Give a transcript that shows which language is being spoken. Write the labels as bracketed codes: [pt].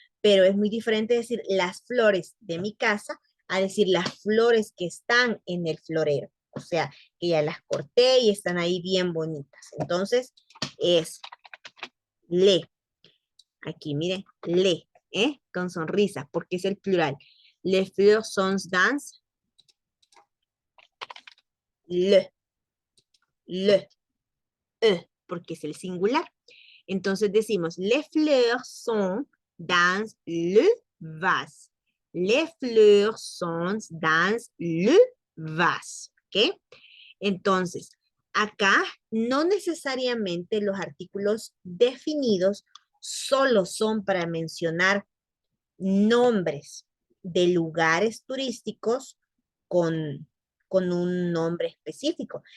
[es] Pero es muy diferente decir las flores de mi casa a decir las flores que están en el florero. O sea, que ya las corté y están ahí bien bonitas. Entonces, es le. Aquí, miren, le, con sonrisa, porque es el plural. [fr] Les fleurs sont dans le, [es] porque es el singular. Entonces decimos, [fr] les fleurs sont dans le vase. Les fleurs sont dans le vase. [es] ¿Ok? Entonces, acá no necesariamente los artículos definidos solo son para mencionar nombres de lugares turísticos con, con un nombre específico.